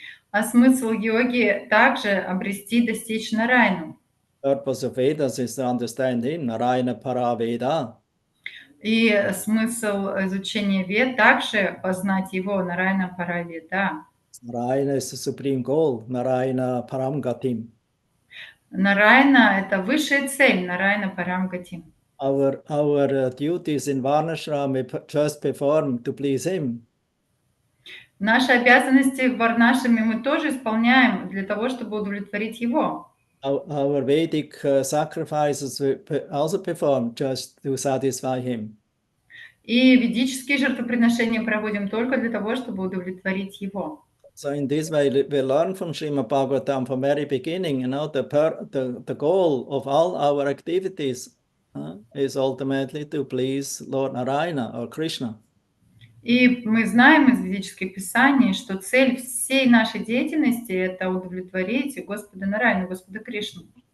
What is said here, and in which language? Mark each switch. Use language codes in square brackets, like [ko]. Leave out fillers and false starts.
[ru] А смысл йоги также обрести, достичь Нараяну. [en] Purpose of Vedas is to understand him, [sa] Narayana Para Veda. [ru] И смысл изучения вед также познать его, Нараяна Параведа. [en] Narayana is the supreme goal, [sa] Narayana Param Gatim. [ru] Нараяна — это высшая цель, [sa] Нараяна Парам Гатим. [en] Our duties in Varnashram we just perform to please him. [ru] Наши обязанности в Варнашраме мы тоже исполняем для того, чтобы удовлетворить его. [en] Our Vedic sacrifices we also perform just to satisfy him. [ru] И ведические жертвоприношения проводим только для того, чтобы удовлетворить его. [en] So in this way, we learn from Srimad Bhagavatam from very beginning, the goal of all our activities is ultimately to please Lord Narayana or Krishna. [ru] И мы знаем из ведических писаний, что цель всей нашей деятельности — это удовлетворить Господа Нараяну, Господа Кришну.